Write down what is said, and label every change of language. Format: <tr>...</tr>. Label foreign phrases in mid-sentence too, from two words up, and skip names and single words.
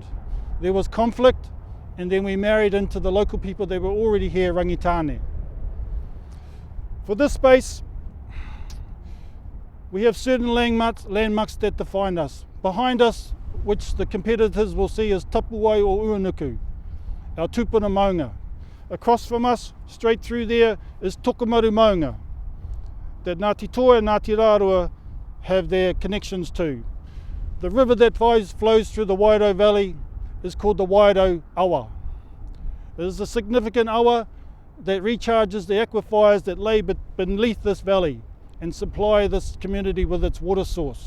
<en>There was conflict, and then we married into the local people that were already here, Rangitāne. For this space, we have certain landmarks that define us. Behind us, which the competitors will see as Tapuai o Uanuku, our tupuna maunga. Across from us, straight through there, is Tokomaru maunga, that Ngāti Toa and Ngāti Rārua have their connections to. The river that flows through the Wairau Valley is called the Wairau Awa. It is a significant awa that recharges the aquifers that lay beneath this valley and supply this community with its water source.</en>